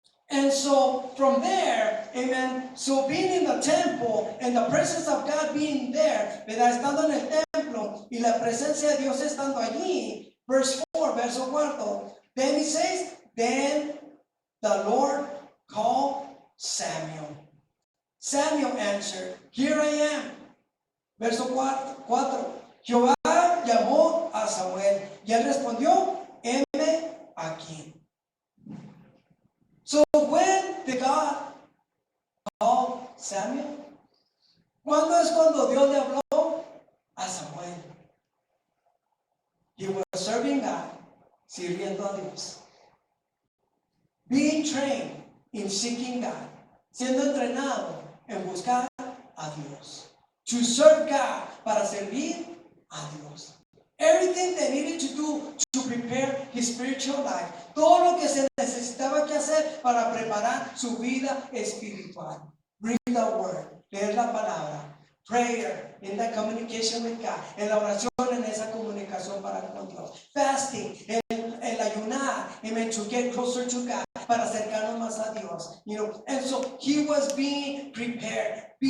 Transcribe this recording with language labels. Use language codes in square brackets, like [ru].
[en] And so from there, amen, so being in the temple and the presence of God being there, ¿verdad? [es] Estando en el templo y la presencia de Dios estando allí, verse 4, verso 4, [en] then he says, then the Lord called Samuel. Samuel answered, here I am. [es] Verso 4, Jehová llamó a Samuel y él respondió, heme aquí. [en] So when did God call Samuel? [es] ¿Cuándo es cuando Dios le habló a Samuel? [en] He was serving God, [es] sirviendo a Dios. [en] Being trained in seeking God, [es] siendo entrenado en buscar a Dios. [en] To serve God, [es] para servir a Dios. [en] Everything they needed to do to prepare his spiritual life. [es] Todo lo que se necesitaba que hacer para preparar su vida espiritual. [en] Read the word, [es] leer la palabra. [en] Prayer, in the communication with God. [es] En la oración, en esa comunicación para con Dios. Fasting, el ayunar, amen, [en] to get closer to God, [es] para acercarnos más a Dios. [en] And so he was being prepared.